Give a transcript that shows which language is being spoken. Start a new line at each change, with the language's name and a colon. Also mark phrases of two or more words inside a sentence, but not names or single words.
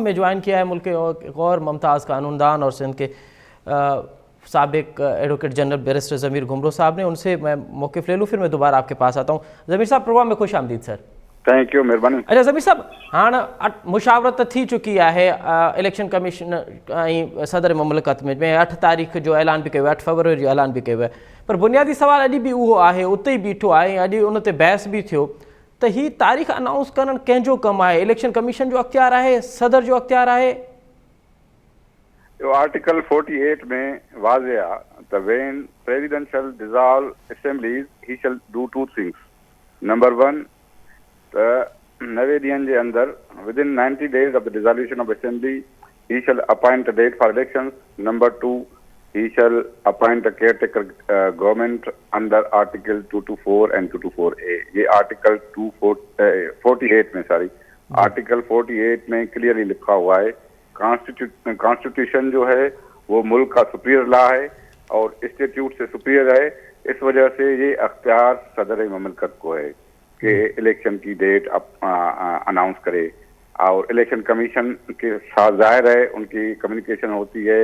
Urdu: ہمیں جوائن کیا ہے ملک کے اور ممتاز قانون دان اور سندھ کے سابق ایڈووکیٹ جنرل بیرسٹر ضمیر گھمرو صاحب نے. اُن سے میں موقف لے لوں، پھر میں دوبارہ آپ کے پاس آتا ہوں۔ ضمیر صاحب، پروگرام میں خوش آمدید سر.
English: Thank you, मेहरबानी।
Sindhi: अच्छा ज़मीर साहब, हाँ
Urdu: مشاورت تھی چکی ہے
English: Election Commission
Sindhi: ऐं सदर मुमलिकत में 8 तारीख़ जो ऐलान भी कयो, 8 फरवरी जो ऐलान भी कयो, पर बुनियादी सवाल अॼु बि उहो आहे, उते ई बीठो आहे, अॼु उन ते बहस भी थियो त ही तारीख़ अनाउंस करण कंहिंजो कमु आहे?
English: Election Commission
Sindhi: जो अख्तियार आहे, सदर जो अख्तियार आहे? आर्टिकल 48 में वाज़े आहे त
English: When president shall dissolve assemblies he shall do 2 things. Number 1
Sindhi: त 90 ॾींहंनि जे अंदर
English: विदिन 90 days of the dissolution of assembly he shall appoint a date for elections. Number 2 he shall appoint a caretaker government under article 224 and 224A।
Urdu: یہ آرٹیکل 48 میں آرٹیکل 48 میں کلیئرلی لکھا ہوا ہے کانسٹی ٹیوشن جو ہے وہ ملک کا
English: superior law
Urdu: ہے اور انسٹی ٹیوٹ سے سپیریئر ہے. اس وجہ سے یہ اختیار صدرِ مملکت کو ہے کہ الیکشن کی ڈیٹ اناؤنس کرے اور
English: Election Commission
Urdu: کے ساتھ ظاہر ہے ان کی کمیونیکیشن ہوتی ہے.